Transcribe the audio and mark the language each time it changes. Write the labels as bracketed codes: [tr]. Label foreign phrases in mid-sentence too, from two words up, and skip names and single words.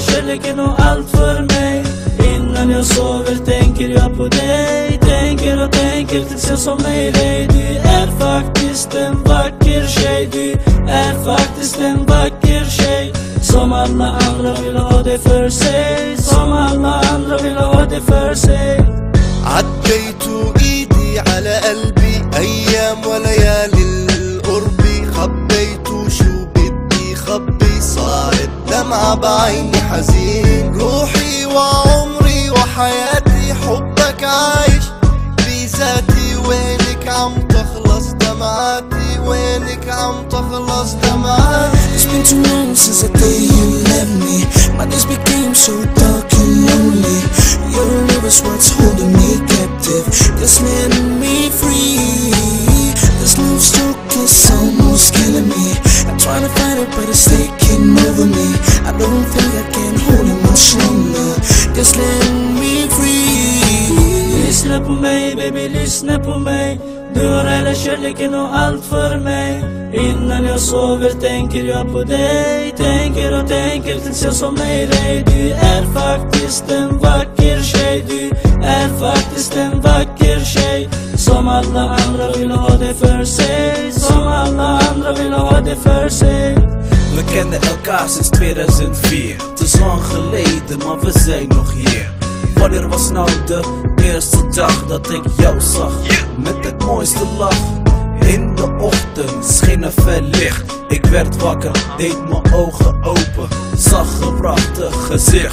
[sv] kärleken och allt för mig. Innan jag sover tänker jag på dig. Tänker och tänker tills jag somnar i dig. Du är faktiskt en vacker tjej. Du är faktiskt en vacker tjej. Som alla andra vill ha det för sig. Som alla andra vill ha det för sig. [ar] عديت ايدي على قلبي ايام وليالي القرب. خبيت شو بدي خبي صارت دمعة بعيني حزين. روحي وعمري وحياتي حبك عايش بذاتي. وينك عم تخلص دمعاتي وينك عم تخلص دمعاتي. [en] It's been too long since the day you left me. My days became so dark and lonely. Your love is what's holding me captive, just letting me free. This love stroke is almost killing me. I'm trying to fight it but it's taking over me. I don't think I can hold it much longer, just letting me free. [sv] Lyssna på mig baby, lyssna på mig. Du har hela kärleken och allt för mig. Innan jag sover tänker jag på dig. Tänker och tänker tills jag somnar i dig. Du är faktiskt en vacker tjej. Du är faktiskt en vacker tjej. Som alla andra vill ha det för sig. Som alla andra vill ha det för sig. [nl] We kennen elkaar sinds 2004. Het is lang geleden, maar we zijn nog hier. Wanneer was nou de eerste dag dat ik jou zag? Met het mooiste lach. In de ochtend scheen er fel licht. Ik werd wakker, deed mijn ogen open. Zag een prachtig gezicht.